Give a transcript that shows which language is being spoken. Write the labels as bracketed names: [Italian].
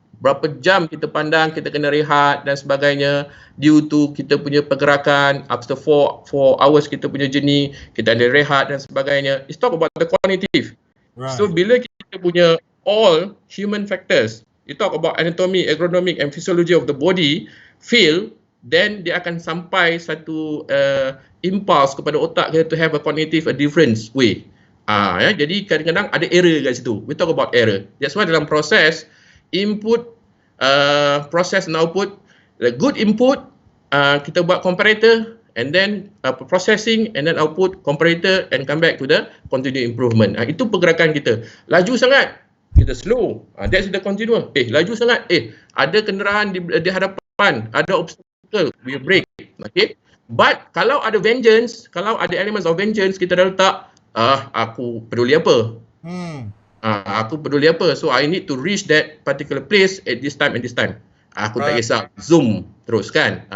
[Malay] Berapa jam kita pandang, kita kena rehat dan sebagainya, due to kita punya pergerakan, [English] after 4 hours [Malay] kita punya journey, kita ada rehat dan sebagainya. [English] It's talk about the cognitive. So [Malay] bila kita punya [English] all human factors, you talk about anatomy, ergonomic and physiology of the body, fail, [Malay] then dia akan sampai satu impulse kepada otak kita [English] to have a cognitive a different way. [Malay] Jadi kadang-kadang ada error kat situ. [English] We talk about error. That's why [Malay] dalam proses [English] input, process and output, the good input, [Malay] kita buat [English] comparator, and then processing, and then output, comparator, and come back to the continuous improvement. [Malay] Itu pergerakan kita. Laju sangat, kita slow. [English] That's the continuous. [Malay] Laju sangat, ada kenderaan di hadapan, ada obstacle, [English] we break. [Malay] Okay. But kalau ada vengeance, kalau ada [English] elements of vengeance, [Malay] kita dah letak, aku peduli apa? Aku peduli apa? [English] So I need to reach that particular place at this time and this time. [Malay] Aku tak kisah zoom terus kan.